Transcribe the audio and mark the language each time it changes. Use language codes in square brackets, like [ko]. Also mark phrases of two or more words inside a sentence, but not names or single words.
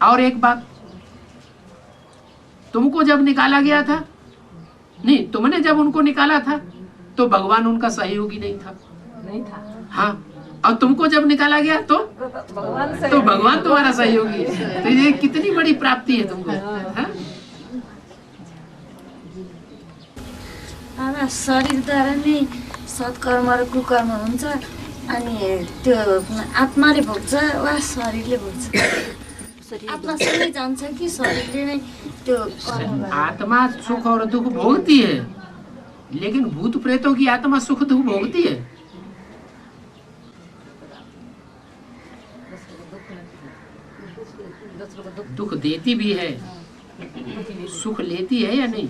[hi] और एक बात, तुमको जब निकाला गया था, नहीं, तुमने जब उनको निकाला था तो भगवान उनका सहयोगी नहीं था। हाँ, और तुमको जब निकाला गया तो भगवान तुम्हारा सहयोगी है। तो ये कितनी बड़ी प्राप्ति है तुमको। हाँ? [ne] शरीरद्वारा नै सत्कर्म र कुकर्म हुन्छ, अनि त्यो आत्माले भोग्छ वा शरीरले भोग्छ? आत्मा सँगै जान्छ कि शरीरले नै त्यो कर्म? [hi] आत्मा सुख और दुख भोगती है, लेकिन भूत प्रेतों की आत्मा सुख दुख भोगती है। दुख देती भी है, सुख लेती है या नहीं?